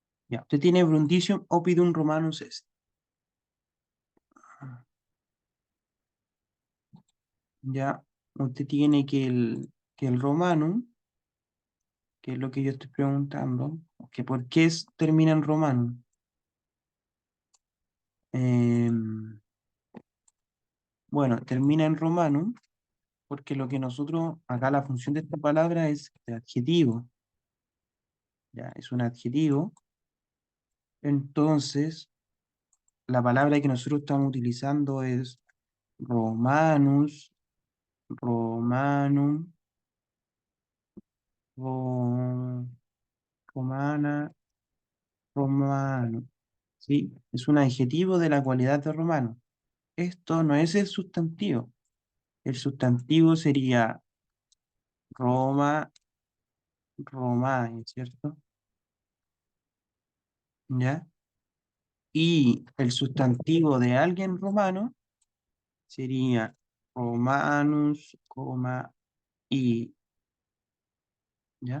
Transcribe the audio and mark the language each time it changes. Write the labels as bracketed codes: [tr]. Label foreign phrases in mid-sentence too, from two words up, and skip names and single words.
[es] Ya, usted tiene [la] Brundisium oppidum romanus est. [es] Ya, usted tiene que el romanum, que es lo que yo estoy preguntando, que por qué termina en romanum. Bueno, termina en romanum porque lo que nosotros, acá la función de esta palabra es de adjetivo, ya, es un adjetivo. Entonces, la palabra que nosotros estamos utilizando es [la] romanus, romanum, ro- romana, [es] romano. ¿Sí? Es un adjetivo de la cualidad de romano. Esto no es el sustantivo. El sustantivo sería [la] Roma, Romae, [es] ¿cierto? ¿Ya? Y el sustantivo de alguien romano sería Romanus, coma, y, ¿ya?